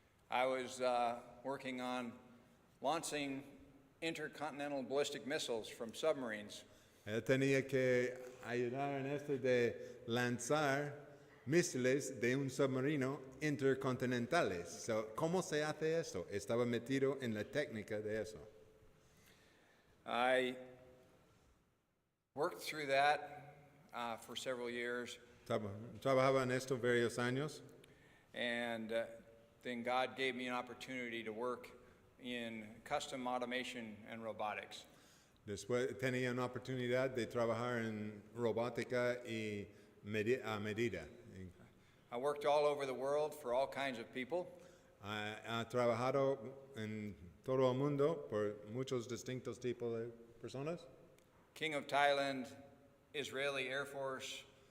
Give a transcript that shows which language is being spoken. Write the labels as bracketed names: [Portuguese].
[English] I was working on launching intercontinental ballistic missiles from submarines. [Spanish] Él tenía que ayudar en esto de lanzar misiles de un submarino intercontinentales. So, ¿cómo se hace eso? Estaba metido en la técnica de eso. [English] I worked through that for several years, [Spanish] Trabajaba en esto varios años [English] and then God gave me an opportunity to work in custom automation and robotics. [Spanish] Después tenía una oportunidad de trabajar en robótica y a medida. [English] I worked all over the world for all kinds of people. [Spanish] Ha trabajado en todo el mundo por muchos distintos tipos de personas. [English] King of Thailand, Israeli Air Force,